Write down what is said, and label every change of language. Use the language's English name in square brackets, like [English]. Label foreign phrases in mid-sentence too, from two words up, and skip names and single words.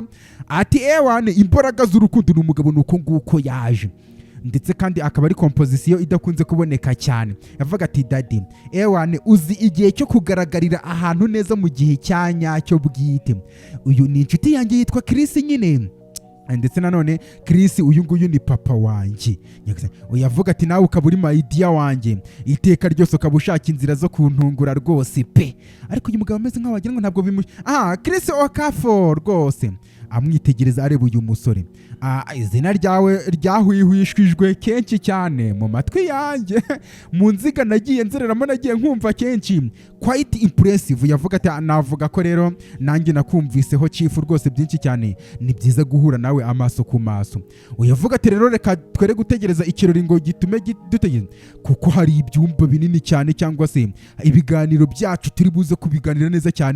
[Kinyarwanda] Ati ewane imbaraga z'urukundo n'umugabo nuko nguko yaje, ndetse kandi akaba ari composition idakunze kuboneka cyane. Yavuga ati daddy ewane uzi igihe cyo kugaragarira ahantu neza mu gihe cyanyacyo bwite. Uyu ni inshuti yanjye yitwa Chris nyine, ndetse nanone Chris uyu nguyu ni papa wanjye. Uyavuga ati nawe ukaba uri [English] my idea [Kinyarwanda] wanjye, iteka ryose ukaba ushaka inzira zo kuntungura rwose pe. Ariko uyu mugabo ameze nk'aho wagira ngo ntabwo Chris Okafo rwose amwitegereza areba uyu musore. Izina ryawe ryahwihwishwijwe kenshi cyane mu matwi yanjye mu nziga nagiye nzereramo nagiye nkumva kenshi, [English] quite impressive. [Kinyarwanda] Yavuga ati navuga ko rero nanjye nakumviseho chief rwose byinshi cyane, ni byiza guhura nawe amaso ku maso. Uyavuga ati rero reka twere gutegereza ikirori ngo gitume dutegereza, kuko hari ibyumba binini cyane cyangwa se ibiganiro byacu turi buze kubiganira neza cyane.